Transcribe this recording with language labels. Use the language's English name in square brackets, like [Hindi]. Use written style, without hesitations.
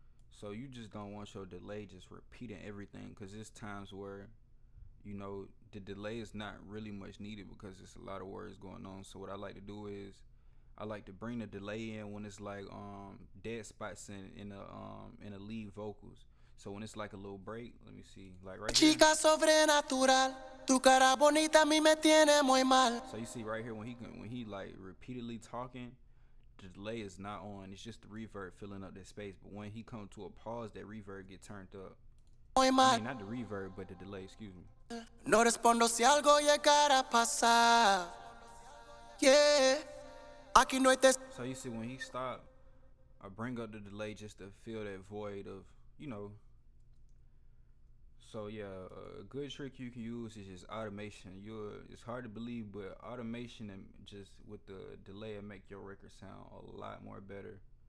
[English] So you just don't want your delay just repeating everything, because there's times where the delay is not really much needed because there's a lot of words going on. So what I like to do is I like to bring the delay in when it's like dead spots in the lead vocals. So when it's like a little break, let me see, like right here. [Spanish] Chica sobrenatural, tu cara bonita a mí me tiene muy mal. [English] So you see right here when he like repeatedly talking, the delay is not on. It's just the reverb filling up that space. But when he comes to a pause, that reverb get turned up. [Spanish] Muy mal. [English] I mean, not the reverb, but the delay. Excuse me. [Spanish] No respondo si algo llegara a pasar. [English] Yeah. [Spanish] Aquí no hay [English] So you see when he stopped, I bring up the delay just to fill that void of, So yeah, a good trick you can use is just automation. It's hard to believe, but automation and just with the delay will make your record sound a lot more better.